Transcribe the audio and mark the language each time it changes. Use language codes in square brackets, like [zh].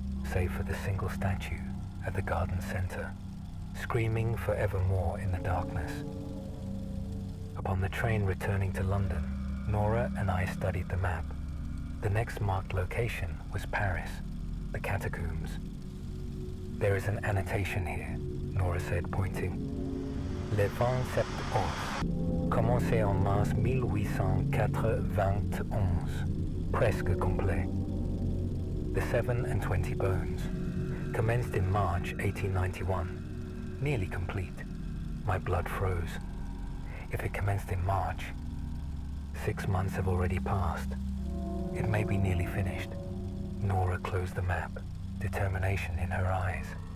[en] save for the single statue at the garden center, screaming forevermore in the darkness. Upon the train returning to London, Nora and I studied the map. The next marked location was Paris, the catacombs. There is an annotation here, Nora said, pointing. [fr] Le 27 os, commencé en mars 1891, presque complet. [en] The 7 and 20 bones, commenced in March 1891, nearly complete. My blood froze. If it commenced in March, 6 months have already passed. It may be nearly finished. Nora closed the map, determination in her eyes.